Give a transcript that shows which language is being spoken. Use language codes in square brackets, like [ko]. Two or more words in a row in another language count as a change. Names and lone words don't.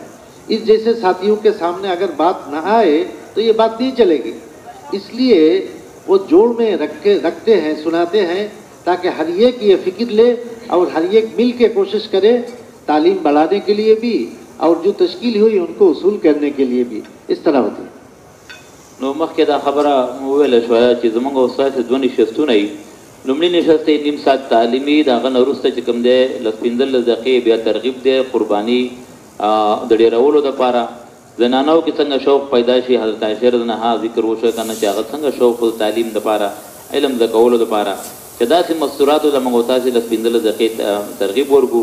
[ur] اس جیسے ساتھیوں کے سامنے اگر بات نہ آئے تو یہ بات نہیں چلے گی. اس لیے وہ جوڑ میں رکھتے ہیں، سناتے ہیں، تاکہ ہر ایک یہ فکر لے اور ہر ایک مل کے کوشش کرے تعلیم بڑھانے کے لیے بھی اور جو تشکیل ہوئی ان کو اصول کرنے کے لیے بھی. اس طرح ہوتی ہے. [ps] نو مخکې دا خبره وویله شوه چې زموږ استاد 2 نشستونه وي. لومړي نشست یې نیم ساعت تعلیمي، د هغه نه وروسته چې کوم دی 15 دقیقې بیا ترغیب دی، قرباني د ډېرولو دپاره. زنانو کې څنګه شوق پیدا شي، حضرت عایشه رضی الله عنها ذکر وشو کنه چې هغه څنګه شوق د تعلیم دپاره، علم د کولو دپاره، چې داسې مستوراتو د موږ استاد 15 دقیقې ترغیب ورکو.